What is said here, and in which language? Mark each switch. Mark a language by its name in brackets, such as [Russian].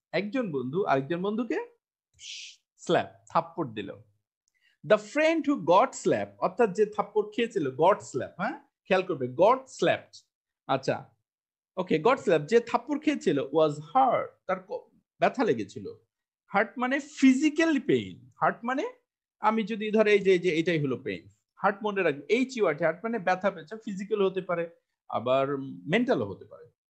[Bangla] একজন বন্ধু আরেকজন বন্ধুকে স্ল্যাপ, থাপ্পড় দিল। [English] The friend who got slapped, [Bangla] অর্থাৎ যে থাপ্পড় খেয়েছিল, [English] got slap, [Bangla] হ্যাঁ খেয়াল করবে, [English] got slapped। [Bangla] আচ্ছা ওকে, [English] got slapped, [Bangla] যে থাপ্পড় খেয়েছিল, [English] was hurt, [Bangla] তার ব্যথা লেগেছিল। হার্ট মানে ফিজিক্যাল পেইন, হার্ট মানে আমি যদি ধরে এই যে এটাই হলো পেইন। হার্ট মনে রাখবে, এইচ ইউ আর টি, হার্ট মানে ব্যথা পেয়েছে, ফিজিক্যাল হতে পারে আবার মেন্টালও হতে পারে।